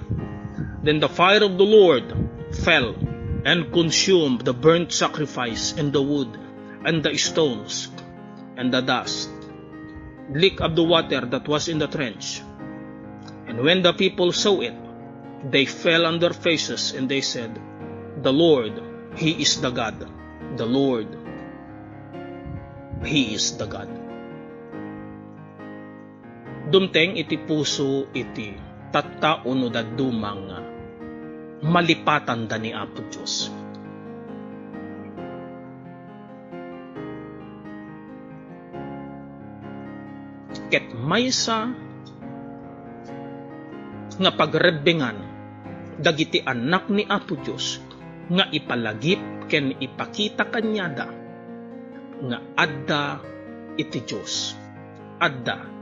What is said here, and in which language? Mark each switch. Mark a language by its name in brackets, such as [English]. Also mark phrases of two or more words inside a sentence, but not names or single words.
[English] Then the fire of the Lord fell and consumed the burnt sacrifice and the wood and the stones and the dust, lick of the water that was in the trench. And when the people saw it, they fell on their faces, and they said, The Lord, He is the God. The Lord, He is the God. [Iloko] Dumteng iti puso iti tattao da dumang malipatan da ni Apo Diyos. Ket maysa nga pagrebengan dagiti anak ni Apo Diyos nga ipalagip ken ipakita kanyada nga adda iti Diyos, adda